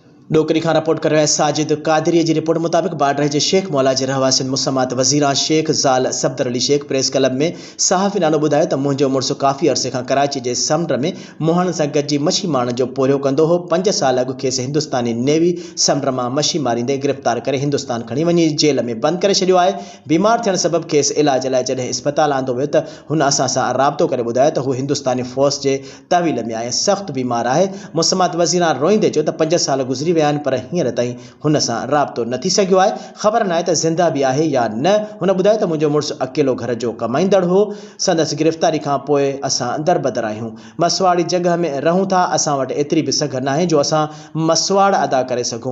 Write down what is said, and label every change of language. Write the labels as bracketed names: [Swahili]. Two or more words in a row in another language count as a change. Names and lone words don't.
[Sindhi] डोकरी खां रिपोर्ट कर रहे साजिद कादरी की रिपोर्ट मुताबिक बाडर के शेख मौला के रहवासिन मुसम्मात वजीरा शेख ज़ाल सफदर अली शेख प्रेस क्लब में सहाफ़ी नालो बुधायो तो मुझो मुड़स काफ़ी अरसे का कराची के समुंड में मुहण से गजी मछी मारण जो पोरियो कंदो हो। 5 साल अगु खेस हिंदुस्तानी नेवी समुंड में मछी मारींदे गिरफ्तार करे हिंदुस्तान खड़ी वही जेल में बंद कर छो है। बीमार थियण सबब खेस इलाज लाइ जैसे अस्पताल आंदो वो तो हुन असां सां राब्तो करे बुधायो तो हिंदुस्तानी फ़ौज के तहवील में आहे, सख्त बीमार है। मुसम्मात वजीरा रोईंदे चो तो 5 साल गुजरी विया पर हींअर ताईं हुन सां राब्तो न थी सघियो आहे। ख़बर न आहे त ज़िंदा भी आहे या न। हुन ॿुधायो त मुंहिंजो मुड़ुसु अकेलो घर जो कमाईंदड़ हो। संदसि गिरफ़्तारी खां पोइ असां दरबदर आहियूं। मसवाड़ी जगह में रहूं था, असां वटि एतिरी बि सघ नाहे जो असां मसवाड़ अदा करे सघूं।